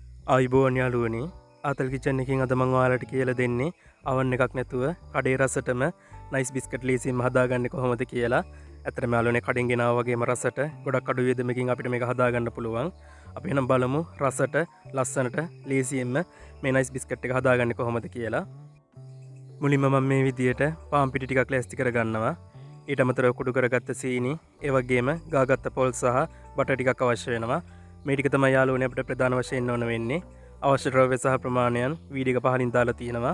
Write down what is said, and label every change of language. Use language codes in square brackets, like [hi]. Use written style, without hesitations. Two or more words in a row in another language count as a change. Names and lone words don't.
[si] ආයිබෝන් යාළුවනේ ආතල් කිචන් එකකින් අද මම ඔයාලට කියලා දෙන්නේ oven එකක් නැතුව කඩේ රසටම [en] nice biscuit [si] ලේසියෙන් හදාගන්නේ කොහොමද කියලා. ඇත්තටම යාළුවනේ කඩෙන් ගෙනාවා වගේම රසට ගොඩක් අඩු වියදමකින් අපිට මේක හදාගන්න පුළුවන්. අපි එහෙනම් බලමු රසට ලස්සනට ලේසියෙන්ම මේ [en] nice biscuit [si] එක හදාගන්නේ කොහොමද කියලා. මුලින්ම මම මේ විදියට පාන් පිටි ටිකක් ලෑස්ති කරගන්නවා. ඊට අමතරව කුඩු කරගත්ත සීනි, ඒ වගේම ගාගත්ත පොල් සහ බටර් ටිකක් අවශ්‍ය වෙනවා. මේ ටික තමයි යාළුවනේ අපිට ප්‍රධාන වශයෙන් ඕන වෙන්නේ. අවශ්‍ය ද්‍රව්‍ය සහ ප්‍රමාණයන් වීඩියෝ එක පහලින් දාලා තියෙනවා.